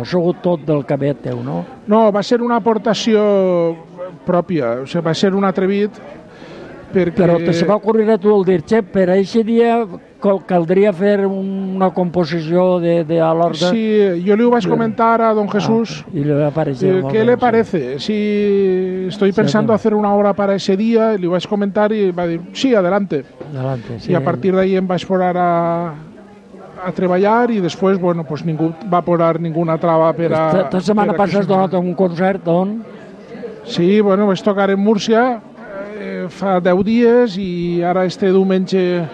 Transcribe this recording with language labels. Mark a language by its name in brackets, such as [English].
[Catalan] Ha sigut tot del cabet teu, no? No, va ser una aportació pròpia, o sigui, va ser un atrevit. Perquè... Però te se va ocorrir a tu el dir, xe, per a aquest dia caldria fer una composició de l'orga... Sí, jo li ho vaig comentar a don Jesús. I li va aparèixer. Què li parece? [Spanish] Si estoy pensando hacer una obra para ese día, [Catalan] li ho vaig comentar i va dir, [Spanish] sí, adelante. Adelante, sí. [Catalan] I a partir d'ahí em vaig posar a treballar i després, bueno, pues ningú va posar ninguna trava per a... Esta setmana passa has donat un concert, on? Sí, bueno, vaig tocar en Múrcia fa 10 dies i ara este diumenge...